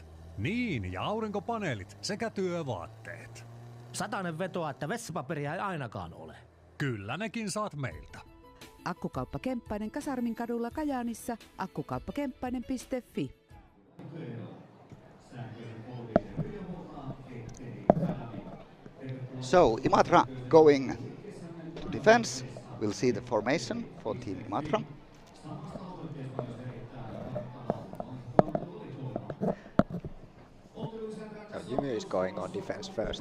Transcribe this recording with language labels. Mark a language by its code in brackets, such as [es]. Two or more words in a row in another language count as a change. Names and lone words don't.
[fi] Niin, ja aurinkopaneelit sekä työvaatteet. Satanen vetoaa, että vessapaperia ei ainakaan ole. Kyllä nekin saat meiltä. Akkukauppa Kemppainen Kasarmin kadulla Kajaanissa, akkukauppakemppainen.fi. [en] So Imatra going to defense. We'll see the formation for Team Imatra. Jymy is going on defense first.